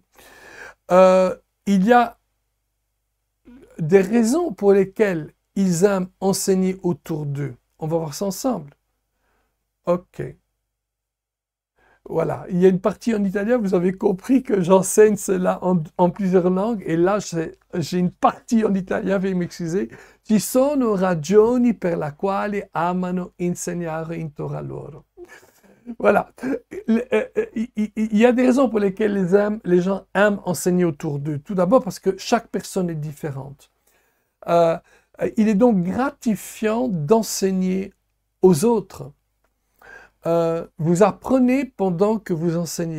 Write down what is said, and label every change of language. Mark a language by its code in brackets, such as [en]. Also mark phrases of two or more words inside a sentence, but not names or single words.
[fr] Il y a des raisons pour lesquelles ils aiment enseigner autour d'eux. On va voir ça ensemble. Ok. Voilà, il y a une partie en italien, vous avez compris que j'enseigne cela en plusieurs langues, et là j'ai une partie en italien, veuillez m'excuser. [it] Ci sono ragioni per la quali amano insegnare intorno a loro. [fr] Voilà, il y a des raisons pour lesquelles les gens aiment enseigner autour d'eux. Tout d'abord parce que chaque personne est différente. Il est donc gratifiant d'enseigner aux autres. Vous apprenez pendant que vous enseignez.